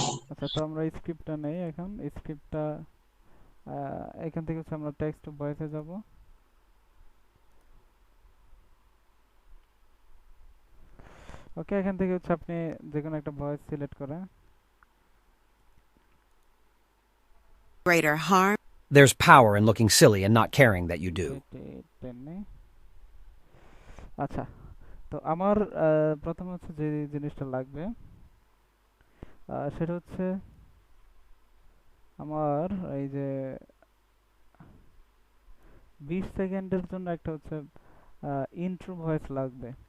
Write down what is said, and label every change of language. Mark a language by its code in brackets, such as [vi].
[bn] আচ্ছা আচ্ছা, তো আমরা স্ক্রিপ্টটা নেই এখন। স্ক্রিপ্টটা এখান থেকে হচ্ছে আমরা টেক্সট টু ভয়েসে যাব। ওকে, এখান থেকে হচ্ছে আপনি যে কোনো একটা ভয়েস সিলেক্ট করে [en] greater harm. There's power in looking silly and not caring that you do. [bn] টেনে। আচ্ছা, তো আমার প্রথম হচ্ছে যে জিনিসটা লাগবে সেটা হচ্ছে আমার এই যে 20 সেকেন্ডের জন্য একটা হচ্ছে ইন্ট্রো ভয়েস লাগবে।